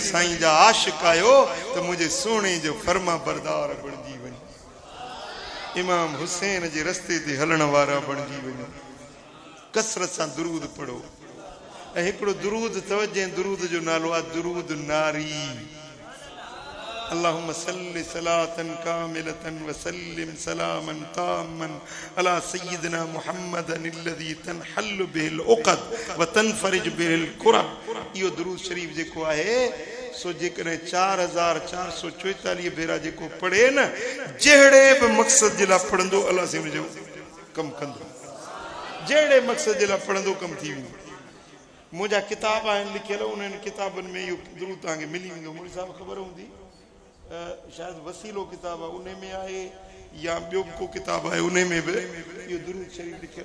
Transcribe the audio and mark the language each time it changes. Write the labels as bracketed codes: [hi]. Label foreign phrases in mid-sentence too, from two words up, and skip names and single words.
[sd] साईं जा आशिक़ आहियो त मुंहिंजे सुहिणे जो फर्मा बरदार बणिजी वञो इमाम हुसैन जे रस्ते ते हलण वारा बणिजी वञो कसरत सां दुरूद पढ़ो ऐं हिकिड़ो दुरूद अथव जंहिं दुरूद जो नालो आहे दुरूद नारी [ar] اللهم صل صلاة كاملة وسلم سلاما تاما على سيدنا محمد الذي تنحل به العقد وتنفرج به الكرب [sd] इहो दुरूद शरीफ जेको आहे सो जेकॾहिं 4444 भेरा जेको पढ़े न जहिड़े बि मक़सद जे लाइ पढ़ंदो अलाह से हुनजो कमु कंदो जहिड़े मक़सद जे लाइ पढ़ंदो कमु थी वेंदो मुंहिंजा किताब आहिनि लिखियल उन्हनि किताबनि में इहो दुरूद तव्हांखे मिली वेंदो मुंहिंजी साहिब ख़बर हूंदी शायद वसीलो किताब आहे उन में आहे या ॿियो को किताब आहे उन में बि इहो दुरूद शरीफ लिखियल